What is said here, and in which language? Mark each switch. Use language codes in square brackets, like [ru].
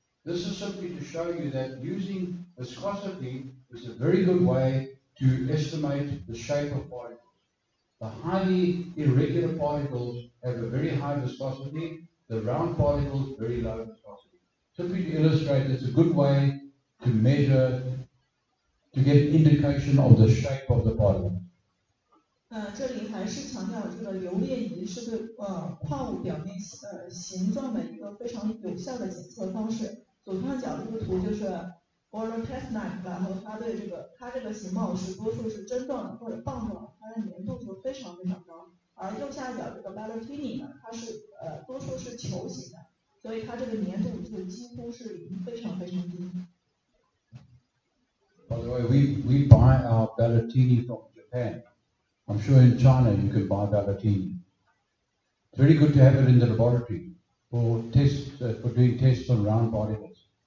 [en] This is simply to show you that using viscosity is a very good way to estimate the shape of particles. The highly irregular particles have a very high viscosity, the round particles very low viscosity. Simply to illustrate, it's a good way to measure, to get an indication of the shape of the particle. [zh] 这里还是强调这个游裂仪是对矿物表面形状的一个非常有效的检测方式。左上角这个图就是 wollastonite， 然后它这个形貌是多数是针状的或者棒状的，它的粘度就非常非常高。而右下角这个 ballatini 呢，它是多数是球形的，所以它这个粘度就几乎是零，非常非常低。 [en] By the way, we buy our ballatini from Japan. I'm sure in China you can buy ballatini. It's very good to have it in the laboratory for tests, for doing tests on round particles.